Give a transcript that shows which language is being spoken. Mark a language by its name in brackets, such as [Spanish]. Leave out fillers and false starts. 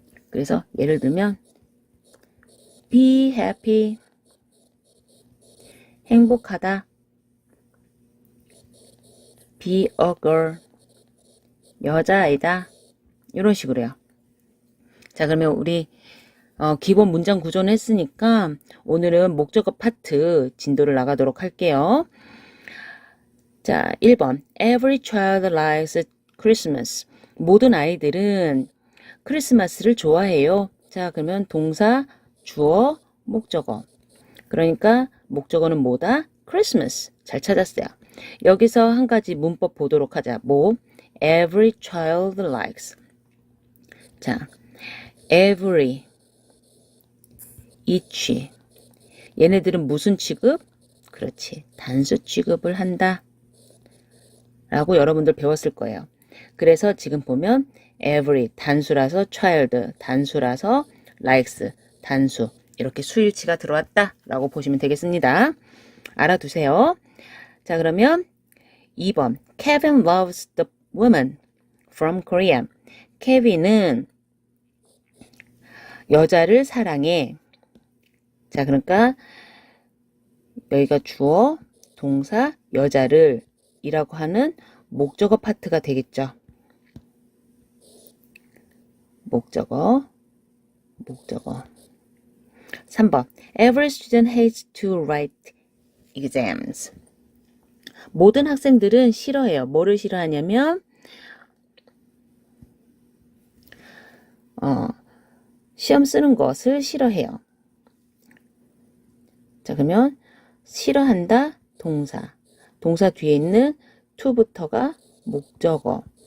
[Korean] 그래서 예를 들면 [English] be happy, [Korean] 행복하다, [English] be a girl, [Korean] 여자아이다. 이런 식으로요. 자, 그러면 우리 기본 문장 구조는 했으니까 오늘은 목적어 파트 진도를 나가도록 할게요. 자, 1번. [English] Every child likes Christmas. [Korean] 모든 아이들은 크리스마스를 좋아해요. 자, 그러면 동사, 주어, 목적어. 그러니까 목적어는 뭐다? Christmas. 잘 찾았어요. 여기서 한 가지 문법 보도록 하자. [English] 뭐? Every child likes. 자, every, each. [Korean] 얘네들은 무슨 취급? 그렇지. 단수 취급을 한다. 라고 여러분들 배웠을 거예요. 그래서 지금 보면 every 단수라서 child 단수라서 likes 단수 이렇게 수일치가 들어왔다 라고 보시면 되겠습니다. 알아두세요. 자, 그러면 2번 [English] Kevin loves the woman from Korea. [Korean] 케빈은 여자를 사랑해. 자, 그러니까 여기가 주어, 동사, 여자를 이라고 하는 목적어 파트가 되겠죠. 목적어. 3번. [English] Every student hates to write exams. [Korean] 모든 학생들은 싫어해요. 뭐를 싫어하냐면 시험 쓰는 것을 싫어해요. 자, 그러면 싫어한다 동사. 동사 뒤에 있는 to부터가 목적어.